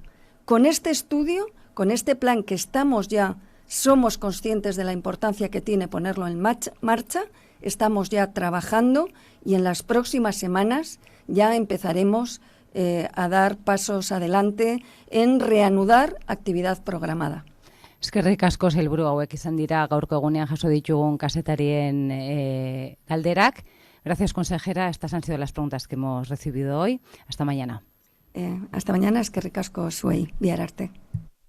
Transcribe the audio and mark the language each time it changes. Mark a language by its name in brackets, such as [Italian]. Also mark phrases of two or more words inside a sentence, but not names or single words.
[Spanish] Con este estudio, con este plan que somos conscientes de la importancia que tiene ponerlo en marcha, estamos ya trabajando y en las próximas semanas ya empezaremos a dar pasos adelante en reanudar actividad programada. [Basque] Eskerrik asko sailburu hauek izan dira gaurko egunean jaso ditugun kazetarien galderak. [Spanish] Gracias, consejera. Estas han sido las preguntas que hemos recibido hoy. Hasta mañana. Hasta mañana, [Basque] eskerrik asko zuei, bihar arte.